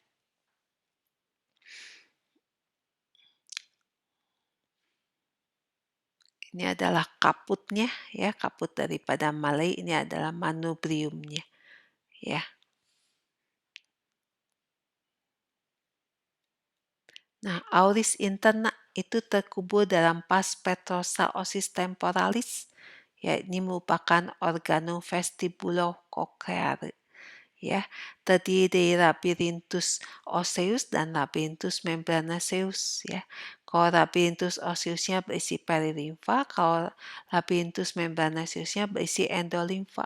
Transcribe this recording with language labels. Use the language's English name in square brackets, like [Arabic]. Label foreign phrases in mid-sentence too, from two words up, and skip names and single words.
[Indonesian] Ini adalah kaputnya, ya, kaput daripada mallei, ini adalah manubriumnya, ya. Nah, [Latin] auris interna [Indonesian] itu terkubur dalam [Latin] pars petrosa ossis temporalis, [Indonesian] ya, ini merupakan [Latin] organum vestibulo-cochlear, [Indonesian] ya, terdiri dari [Latin] labyrinthus osseus [Indonesian] dan [Latin] labyrinthus membranaceus, [Indonesian] ya. Kalau labyrinthus osseusnya berisi perilimfa, kalau labyrinthus membranaceusnya berisi endolimfa.